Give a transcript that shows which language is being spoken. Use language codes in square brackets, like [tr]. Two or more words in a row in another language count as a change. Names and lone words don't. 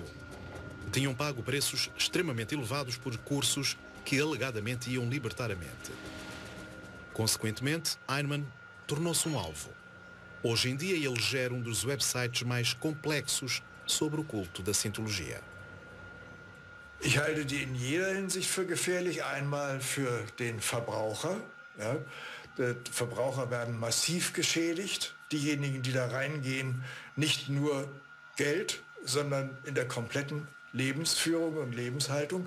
[pt] Tinham pago preços extremamente elevados por cursos que alegadamente iam libertar a mente. Consequentemente, Eisenman tornou-se um alvo. Hoje em dia ele gera um dos websites mais complexos sobre o culto da Cientologia. [de] Ich halte die in jeder Hinsicht für gefährlich. Einmal für den Verbraucher. Ja. Die Verbraucher werden massiv geschädigt. Diejenigen, die da reingehen, nicht nur Geld, sondern in der kompletten Lebensführung und Lebenshaltung.